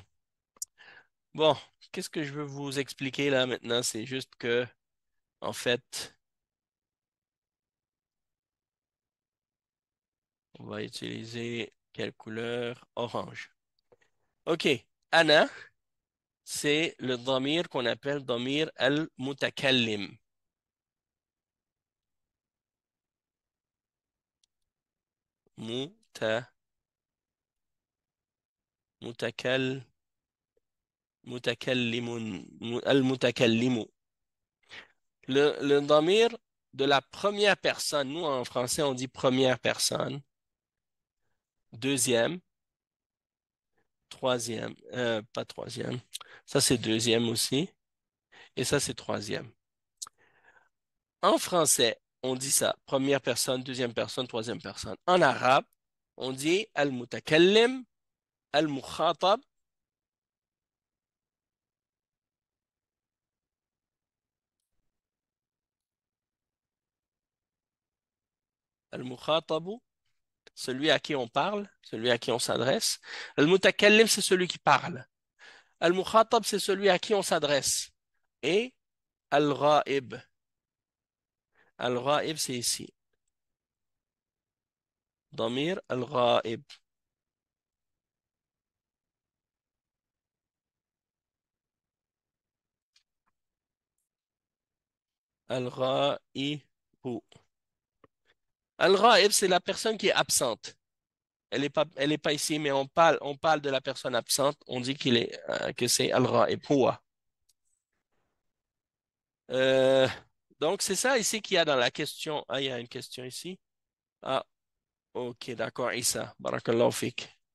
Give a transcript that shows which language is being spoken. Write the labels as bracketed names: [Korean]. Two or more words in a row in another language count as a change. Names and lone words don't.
[French] Bon, qu'est-ce que je veux vous expliquer là maintenant? C'est juste que, en fait, on va utiliser quelle couleur? Orange. OK. Anna, c'est le damir qu'on appelle [Arabic] ضمير المتكلم. متـ، متكل، متكلمون، المتكلم. [French] Le damir de la première personne, nous en français on dit première personne, deuxième, troisième, pas troisième, ça c'est deuxième aussi, et ça c'est troisième. En français, on dit ça, première personne, deuxième personne, troisième personne. En arabe, on dit [Arabic] المتكلم، المخاطب، المخاطب, [French] celui à qui on parle, celui à qui on s'adresse. Al-mutakallim, c'est celui qui parle. Al-mukhatab, c'est celui à qui on s'adresse. Et al-ghaib. Al-ghaib, c'est ici. [Arabic] ضمير الغائب. [French] Al-ghaibu. Al-ghaib, c'est la personne qui est absente. Elle est pas ici, mais on parle de la personne absente. On dit que c'est al-ghaib. Huwa. Euh, donc, c'est ça ici qu'il y a dans la question. Ah, il y a une question ici. Ah, ok, d'accord, Issa. [Arabic] بارك الله فيك.